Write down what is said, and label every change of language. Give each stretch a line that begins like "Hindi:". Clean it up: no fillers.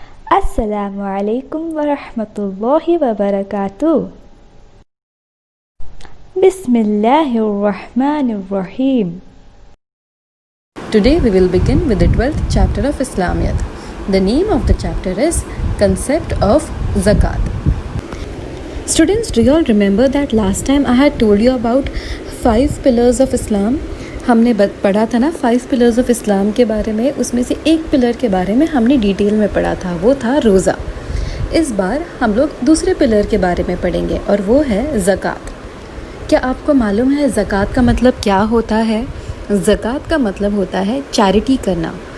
Arabic: السلام علیکم ورحمۃ اللہ وبرکاتہ۔ بسم اللہ الرحمن الرحیم۔
English: Today we will begin with the 12th chapter of Islamiyat. The name of the chapter is Concept of Zakat. Students, do you all remember that last time I had told you about 5 pillars of Islam?
Urdu: ہم نے پڑھا تھا نا 5
English: pillars of Islam
Urdu: کے بارے میں، اس میں سے ایک پلر کے بارے میں ہم نے ڈیٹیل میں پڑھا تھا، وہ تھا روزہ۔ اس بار ہم لوگ دوسرے پلر کے بارے میں پڑھیں گے اور وہ ہے زکوٰۃ۔ کیا آپ کو معلوم ہے زکوٰۃ کا مطلب کیا ہوتا ہے؟ زکوٰۃ کا مطلب ہوتا ہے چیریٹی کرنا۔